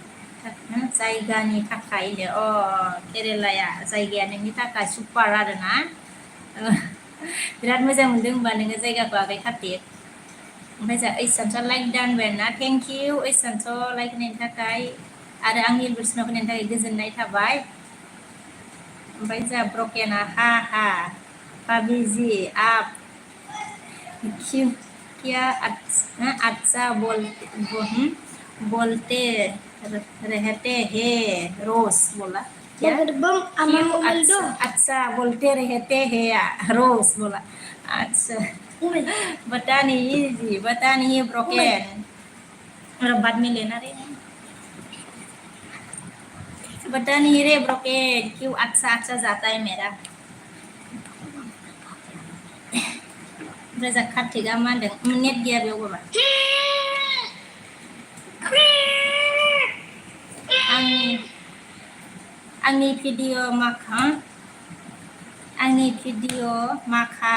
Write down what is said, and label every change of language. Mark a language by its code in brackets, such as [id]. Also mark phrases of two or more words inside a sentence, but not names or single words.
[brx] थाखाय केरेलाया जायगाया नोंनि थाखाय सुपार आरोना बिराद मोजां मोनदों होनबा नोङो जायगाखौ आगै कार्तिक ओमफ्राय जोंहा ओइसानसआ लाइक दानबाय आरोना [en] thank you [brx] ओइसानस लाइक होनायनि थाखाय आरो आंनि इलबुसनाव होनायनि थाखाय गोजोननाय थाबाय ओमफ्राय जोंहा ब्रकेना [hi] हा भाभी जी आप क्या अच्छा बोलते रहते हैं रोज बोला क्या अच्छा बोलते रहते हैं रोज बोला अच्छा बता नहीं ब्रोकेन बाद में लेना रे बता नहीं रे ब्रोकेन क्यों अच्छा जाता है मेरा [brx] ओमफ्राय जों कार्तिकआ मा होनदों नेट गैया बेयाव बाबा आंनि भिडिअ माखा